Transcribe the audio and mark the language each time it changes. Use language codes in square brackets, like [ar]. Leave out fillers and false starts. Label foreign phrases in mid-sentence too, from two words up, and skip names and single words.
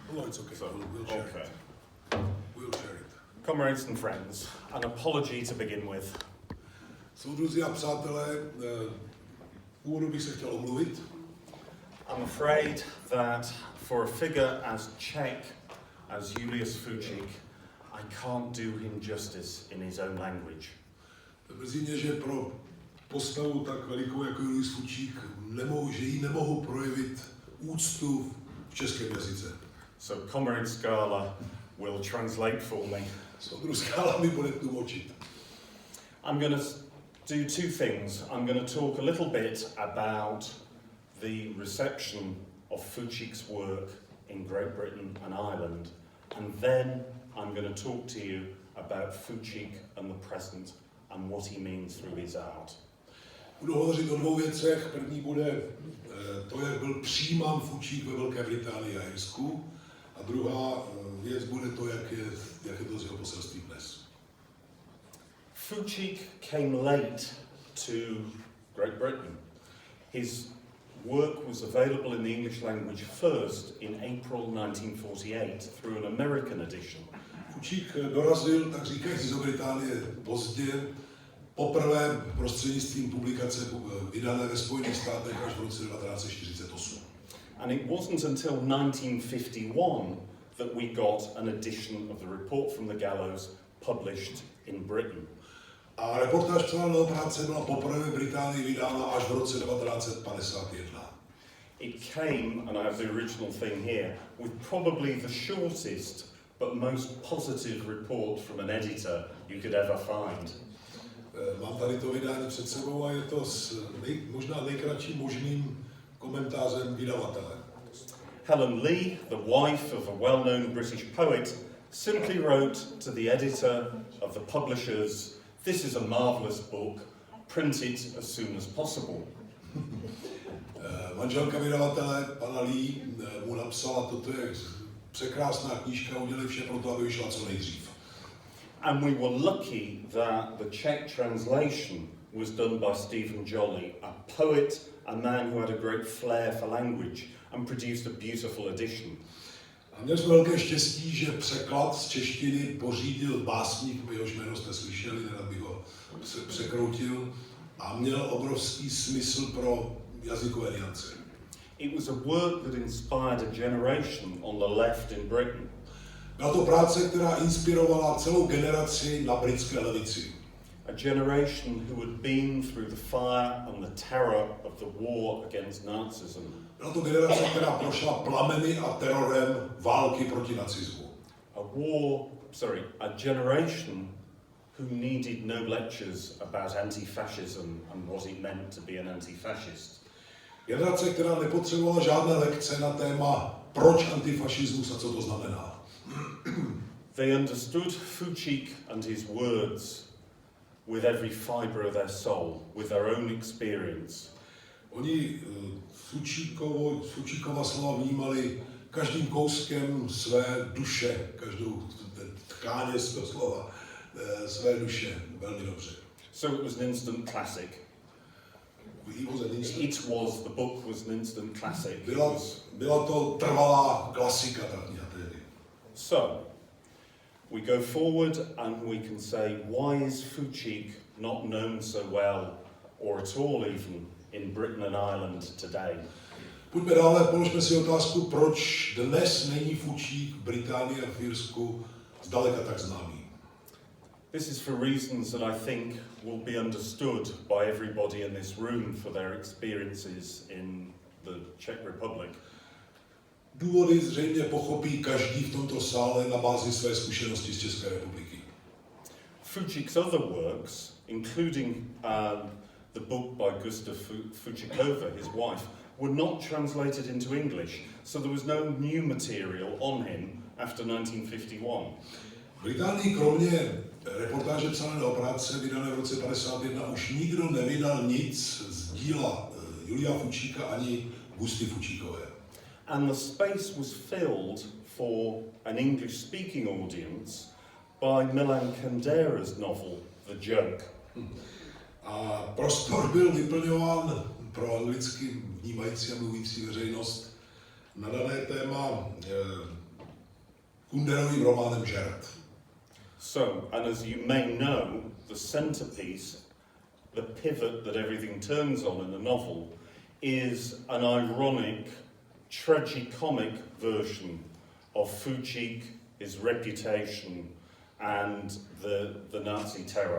[en] it's okay. So, We'll share okay. it. We'll share it. Comrades and friends, an apology to begin with. [cs] Soudruzi a přátelé, v úvodu bych se chtěl omluvit. [en] I'm afraid that for a figure as Czech as Julius Fučík, I can't do him justice in his own language. [cs] Mrzí mě, že pro postavu tak velikou jako Julius Fučík nemohu projevit úctu v českém jazyce. [en] So Comrade Scala will translate for me. [cs] Soudruh Scala mi bude tlumočit. [en] I'm going to do two things. I'm going to talk a little bit about the reception of Fučík's work in Great Britain and Ireland, and then I'm going to talk to you about Fučík and the present and what he means through his art. [cs] Budu hovořit o dvou věcech. První bude to, jak byl přijímán Fučík ve Velké Británii a Irsku, a druhá věc bude to, jak je to z jeho poselství dnes. [en] Fučík came late to Great Britain. His work was available in the English language first in April 1948 through an American edition. [cs] Fučík dorazil, tak říkajíc, do Británie pozdě, poprvé prostřednictvím publikace vydané ve Spojených státech až v roce 1948. [en] And it wasn't until 1951 that we got an edition of the report from the gallows published in Britain. [cs] A reportáž psaného práce byla poprvé v Británii vydána až v roce 1951. [en] It came, and I have the original thing here, with probably the shortest but most positive report from an editor you could ever find. [cs] Mám tady to vydání před sebou a je to možná nejkratším možným komentářem vydavatele. [en] Helen Lee, the wife of a well-known British poet, simply wrote to the editor of the publishers, "This is a marvellous book, print it as soon as possible." [cs] Manželka vydavatele, pana Lee, mu napsala, toto je překrásná knížka, udělej vše pro to, aby vyšla co nejdřív. [en] And we were lucky that the Czech translation was done by Stephen Jolly, a poet, a man who had a great flair for language, and produced a beautiful edition. [cs] A měli jsme velké štěstí, že překlad z češtiny pořídil básník, jehož jméno jste slyšeli, nerad bych ho překroutil, a měl obrovský smysl pro jazykové niance. [en] It was a work that inspired a generation on the left in Britain. [cs] Byla to práce, která inspirovala celou generaci na britské levici. [en] A generation who had been through the fire and the terror of the war against Nazism. [cs] Byla to generace, která prošla plameny a terorem války proti nacismu. [en] A generation who needed no lectures about anti-fascism and what it meant to be an anti-fascist. [cs] Generace, která nepotřebovala žádné lekce na téma, proč antifašismus a co to znamená. [en] They understood Fučík and his words with every fibre of their soul, with their own experience. [cs] Oni Fučíkova slova vnímali každým kouskem své duše, každou tkáně svého slova, své duše velmi dobře. [en] So it was an instant classic. The book was an instant classic. [cs] Byla to trvalá klasika ta kniha tehdy. [en] So, we go forward and we can say, why is Fučík not known so well, or at all even, in Britain and Ireland today? [cs] Pojďme dále, položme si otázku, proč dnes není Fučík v Británii a v Irsku zdaleka tak známý. [en] This is for reasons that I think will be understood by everybody in this room for their experiences in the Czech Republic. [cs] Důvody zřejmě pochopí každý v tomto sále na bázi své zkušenosti z České republiky. [en] Fučík's other works, including the book by Gustav Fučíkova, his wife, were not translated into English, so there was no new material on him after 1951. [cs] V Británii kromě reportáže psané o práce vydané v roce 1951 už nikdo nevydal nic z díla Julia Fučíka ani Gusty Fučíkové. [en] And the space was filled for an English-speaking audience by Milan Kundera's novel, The Joke. [cs] A prostor byl vyplňován pro anglicky vnímající a mluvící veřejnost na dané téma Kunderovým románem Žert. [en] So, and as you may know, the centerpiece, the pivot that everything turns on in the novel, is an ironic, tragicomic version of Fučík, his reputation, and the Nazi terror.